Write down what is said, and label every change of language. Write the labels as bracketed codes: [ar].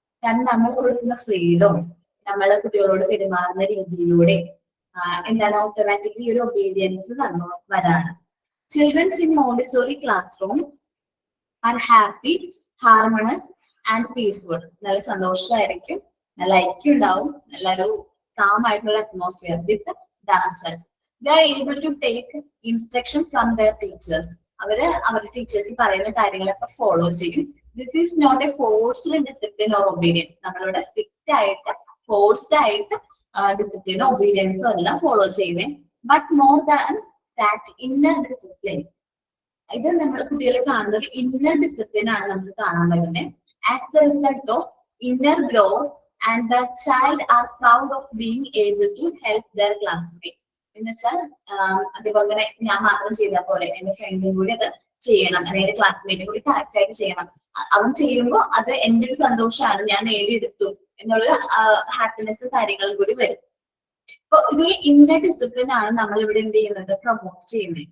[ml] കാരണം നമ്മൾ കൊടുക്കുന്ന ഫ്രീഡം, നമ്മൾ കുട്ടികളോട് പെരുമാറുന്ന രീതിയിലൂടെ എന്താണ് ഓട്ടോമാറ്റിക്കലി ഒരു ഒബീഡിയൻസ് വരാണ്. [en] Childrens in Montessori class room are happy, harmonious and peaceful. [ml] നല്ല സന്തോഷമായിരിക്കും, നല്ല ഐക്യം ഉണ്ടാവും, നല്ലൊരു കാം ആയിട്ടുള്ള atmosphere [en] With themselves. They are able to take instruction from their teachers. [ml] അവരുടെ ടീച്ചേഴ്സ് പറയുന്ന കാര്യങ്ങളൊക്കെ ഫോളോ ചെയ്യും. [en] This is not a forced discipline or obedience. [ml] നമ്മളിവിടെ സ്ട്രിക്റ്റ് ആയിട്ട് ഫോഴ്സ്ഡ് ആയിട്ട് ഡിസിപ്ലിനോ ഒബീഡിയൻസോ അല്ല ഫോളോ ചെയ്യുന്നത്. [en] But more than that inner discipline. [ml] ഇത് നമ്മൾ കുട്ടികളെ കാണുന്ന ഒരു ഇന്നർ ഡിസിപ്ലിൻ ആണ് നമുക്ക് കാണാൻ പറ്റുന്നത്. [en] As the result of inner growth and the child are proud of being able to help their classmate. [ml] എന്ന് വെച്ചാൽ അതേപോലെ തന്നെ ഞാൻ മാത്രം ചെയ്താൽ പോലെ എന്റെ ഫ്രണ്ടും കൂടി അത് ചെയ്യണം, അല്ലെങ്കിൽ എന്റെ ക്ലാസ്മേറ്റും കൂടി കറക്റ്റ് ആയിട്ട് ചെയ്യണം. അവൻ ചെയ്യുമ്പോൾ അത് എന്റെ ഒരു സന്തോഷമാണ്, ഞാൻ നേടിയെടുത്തു എന്നുള്ള ഹാപ്പിനെസ് കാര്യങ്ങളും കൂടി വരും. അപ്പൊ ഇതൊരു ഇന്നർ ഡിസിപ്ലിൻ ആണ് നമ്മൾ ഇവിടെ എന്ത് ചെയ്യുന്നത്, പ്രൊമോട്ട് ചെയ്യുന്നത്.